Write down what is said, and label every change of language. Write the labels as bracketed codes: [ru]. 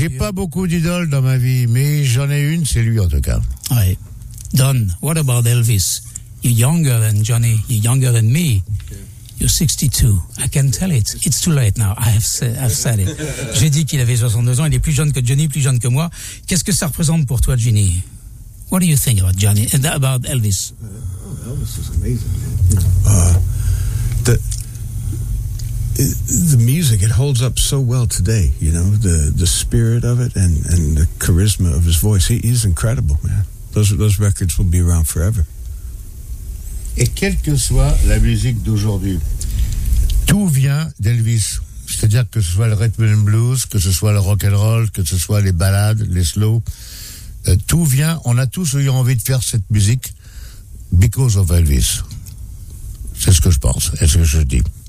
[fr] J'ai pas beaucoup d'idoles dans ma vie, mais j'en ai une, c'est lui en tout cas. Oui. [en] Don, what about Elvis? You're younger than Johnny. You're younger than me. You're 62. I can tell it. It's too late now. I've said it. [fr] J'ai dit qu'il avait 62 ans. Il est plus jeune que Johnny, plus jeune que moi. Qu'est-ce que ça représente pour toi, Johnny? [en] What do you think about Johnny and about Elvis? Elvis is amazing, man. The music, it holds up so well today. You know, the spirit of it and the charisma of his voice. He's incredible, man. Those records will be around forever. [fr] Et quelle que soit la musique d'aujourd'hui, tout vient d'Elvis. C'est-à-dire que ce soit le rhythm and blues, que ce soit le rock and roll, que ce soit les ballades, les slow, tout vient. On a tous eu envie de faire cette musique [en] because of Elvis. [fr] C'est ce que je pense. Est ce que je dis.